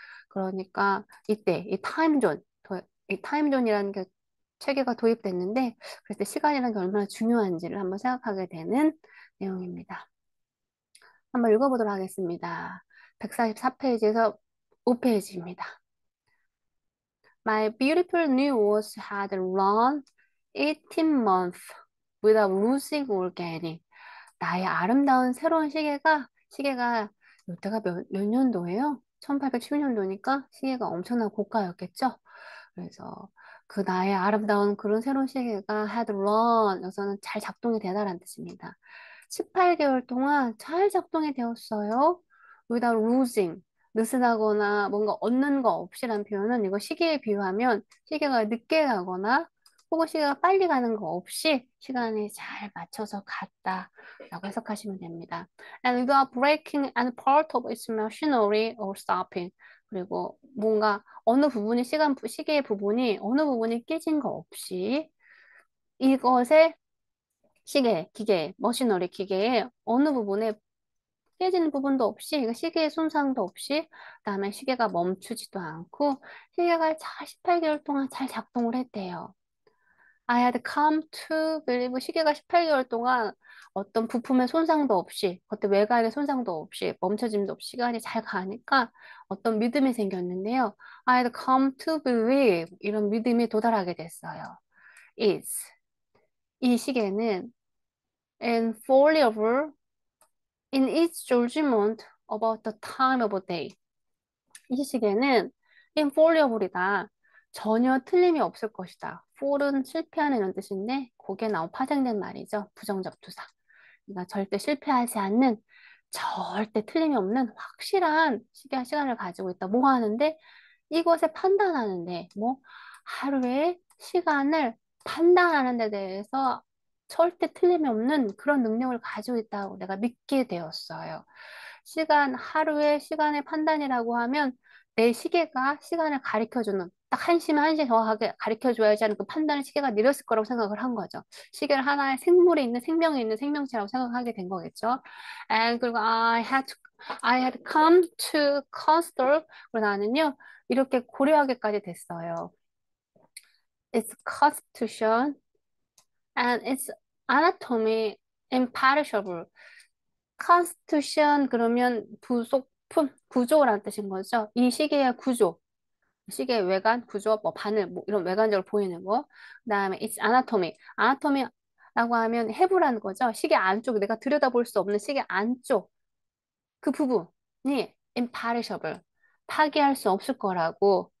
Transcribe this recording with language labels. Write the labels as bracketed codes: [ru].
[ko] 그러니까 이때 이 타임존이라는 게 체계가 도입됐는데 그럴 때 시간이라는 게 얼마나 중요한지를 한번 생각하게 되는 내용입니다. 한번 읽어보도록 하겠습니다. 144페이지에서 5페이지입니다. [en] My beautiful new watch had run 18 months without losing or gaining. [ko] 나의 아름다운 새로운 시계가 이때가 몇 년도예요? 1810년도니까 시계가 엄청난 고가였겠죠? 그래서 그 나의 아름다운 그런 새로운 시계가 [en] had run, [ko] 여기서는 잘 작동이 되다라는 뜻입니다. 18개월 동안 잘 작동이 되었어요. [en] without losing. [ko] 느슨하거나 뭔가 얻는 거 없이란 표현은 이거 시계에 비유하면 시계가 늦게 가거나 혹은 시계가 빨리 가는 거 없이 시간에 잘 맞춰서 갔다라고 해석하시면 됩니다. [en] And without breaking any part of its machinery or stopping. [ko] 그리고 뭔가 어느 부분이 시계의 부분이 어느 부분이 깨진 거 없이 이것의 기계, 머시너리 기계의 어느 부분에 깨지는 부분도 없이, 그 시계의 손상도 없이, 그다음에 시계가 멈추지도 않고, 시계가 잘 18개월 동안 잘 작동을 했대요. [en] I had come to believe [ko] 시계가 18개월 동안 어떤 부품의 손상도 없이, 어떤 외곽의 손상도 없이, 멈춰짐도 없이 시간이 잘 가니까 어떤 믿음이 생겼는데요. [en] I had come to believe [ko] 이런 믿음이 도달하게 됐어요. [en] Is [ko] 이 시계는 [en] infallible in its judgment about the time of day. [ko] 이 시계는 infallible이다. 전혀 틀림이 없을 것이다. fall은 실패하는 이런 뜻인데 거기에 나온 파생된 말이죠. 부정적 투사. 그러니까 절대 실패하지 않는 절대 틀림이 없는 확실한 시간을 가지고 있다. 뭐 하는데 이것에 판단하는데 뭐 하루의 시간을 판단하는 데 대해서 절대 틀림이 없는 그런 능력을 가지고 있다고 내가 믿게 되었어요. 하루의 시간의 판단이라고 하면 내 시계가 시간을 가리켜주는 딱 1시면 1시 정확하게 가리켜줘야지 하는 그 판단을 시계가 내렸을 거라고 생각을 한 거죠. 시계를 하나의 생물이 있는 생명이 있는 생명체라고 생각하게 된 거겠죠. 그리고 [en] I had come to consider [ko] 그리고 나는요 이렇게 고려하기까지 됐어요. [en] Its constitution and its anatomy imperishable. [ko] constitution 그러면 부속품, 구조라는 뜻인 거죠. 이 시계의 구조, 시계의 외관, 구조, 뭐 바늘, 뭐 이런 외관적으로 보이는 거. 그다음에 [en] its anatomy, [ko] anatomy라고 하면 해부라는 거죠. 시계 안쪽, 내가 들여다볼 수 없는 시계 안쪽 그 부분이 imperishable, 파괴할 수 없을 거라고.